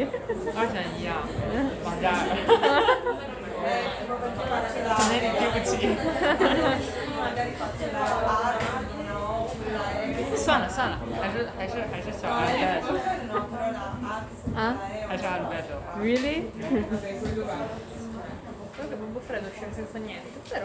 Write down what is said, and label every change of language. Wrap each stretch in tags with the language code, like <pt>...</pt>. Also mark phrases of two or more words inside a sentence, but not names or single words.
<zh>2 选1啊，王嘉尔。对不起。算了，还是小阿尔贝多。啊？还是阿尔贝多。</zh> <en>Really?</en> <it>Comunque Bombo Freddo scende senza niente, però.</it>